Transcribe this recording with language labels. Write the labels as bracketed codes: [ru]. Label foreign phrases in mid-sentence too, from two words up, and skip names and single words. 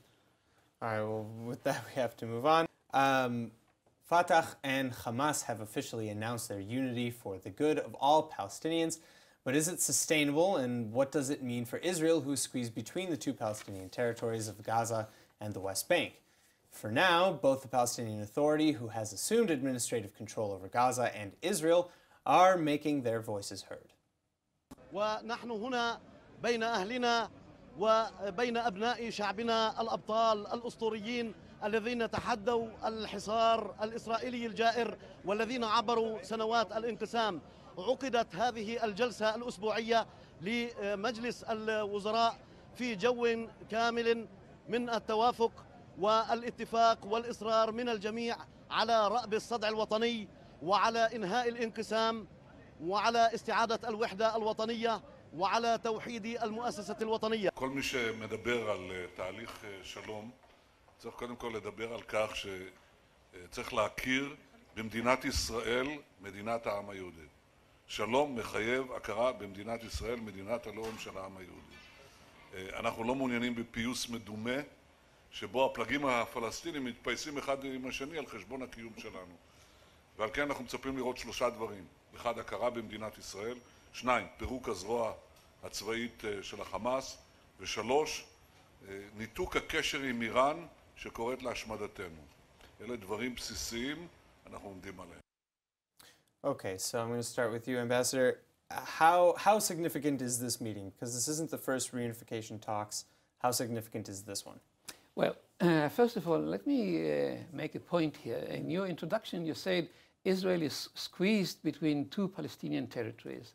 [en] All right, well, with that, we have to move on. Fatah and Hamas have officially announced their unity for the good of all Palestinians, but is it sustainable, and what does it mean for Israel, who is squeezed between the 2 Palestinian territories of Gaza and the West Bank? For now, both the Palestinian Authority, who has assumed administrative control over Gaza, and Israel are making their voices heard. [ar] ونحن هنا بين أهلنا وبين أبناء شعبنا الأبطال الأسطوريين الذين تحدوا الحصار الإسرائيلي الجائر والذين عبروا سنوات الانقسام. عقدت هذه الجلسة الأسبوعية لمجلس الوزراء في جو كامل من التوافق والاتفاق والإصرار من الجميع على رأب الصدع الوطني وعلى إنهاء الانقسام وعلى استعادة الوحدة الوطنية وعلى توحيد المؤسسة الوطنية. [he] כל מי שמדבר על תהליך שלום צריך קודם כל לדבר על כך שצריך להכיר במדינת ישראל, מדינת העם היהודי. שלום מחייב הכרה במדינת ישראל, מדינת הלאום של העם היהודי. אנחנו לא מעוניינים בפיוס מדומה שבו הפלגים הפלסטינים מתפייסים אחד עם השני על חשבון הקיום שלנו. ועל כן אנחנו מצפים לראות 3 דברים. 1, הכרה במדינת ישראל. 2, פירוק הזרוע הצבאית של החמאס. ו3, ניתוק הקשר עם איראן שקוראת להשמדתנו. אלה דברים בסיסיים, אנחנו עומדים עליהם. [en] Okay, so I'm going to start with you, Ambassador. How significant is this meeting? Because this isn't the first reunification talks. How significant is this one? Well, first of all, let me make a point here. In your introduction, you said Israel is squeezed between 2 Palestinian territories.